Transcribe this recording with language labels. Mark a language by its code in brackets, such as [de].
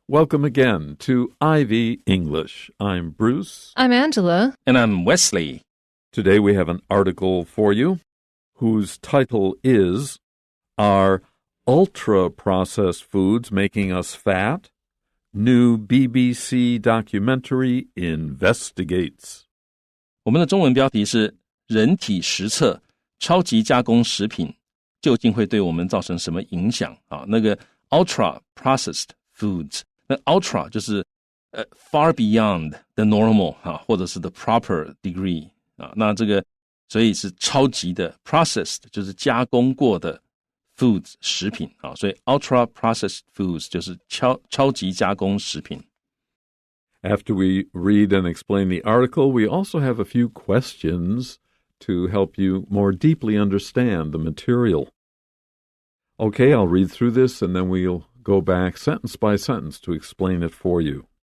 [en] Welcome again to Ivy English. I'm Bruce. I'm Angela. And I'm Wesley. Today we have an article for you whose title is, Are Ultra-Processed Foods Making Us Fat? New BBC documentary investigates. [zh] 我们的中文标题是人体实测超级加工食品究竟会对我们造成什么影响啊？那个 [en] ultra processed foods， [zh] 那 ultra 就是 [en] far beyond the normal [zh] 啊，或者是 [en] the proper degree [zh] 啊，那这个所以是超级的 processed 就是加工过的 foods 食品啊，所以 ultra processed foods 就是超级加工食品。 [en] After we read and explain the article, we also have a few questions to help you more deeply understand the material. Okay, I'll read through this and then we'll go back sentence by sentence to explain it for you.